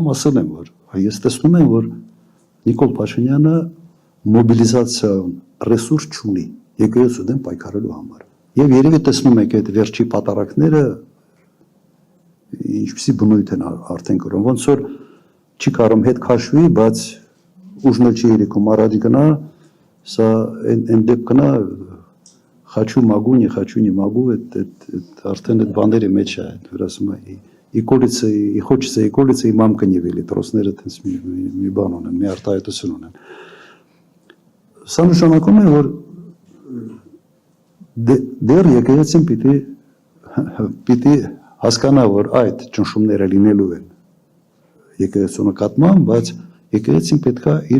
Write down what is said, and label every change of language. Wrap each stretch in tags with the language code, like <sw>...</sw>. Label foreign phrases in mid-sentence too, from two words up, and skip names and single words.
<hy>ասել եմ, որ ես տեսնում եմ, որ Նիկոլ Փաշինյանը մոբիլիզացիոն ռեսուրս չունի եկեղեցու դեմ պայքարելու համար։ Եվ երևի տեսնում եք այդ վերջի պատարակները ինչպիսի բնույթ են արդեն կրում, ոնց որ չի կարող հետ քաշվի, բայց ուժն չի երիկում առաջ գնա, սա այն դեպքն է</hy> <ru>хочу могу, не хочу, не могу,</ru> <hy>արդեն այդ բաների մեջ է, որ ասում է,</hy> <ru>и колется, и хочется, и колется, и мамка не велит,</ru> <hy>ռուսները այդպես մի բան ունեն, մի արտահայտություն ունեն։ Սա նշանակում է, որ դեռ եկեղեցին պիտի հասկանա, որ այդ ճնշումները լինելու են եկեղեցու նկատմամբ, բայց եկեղեցին պետք է իր</hy>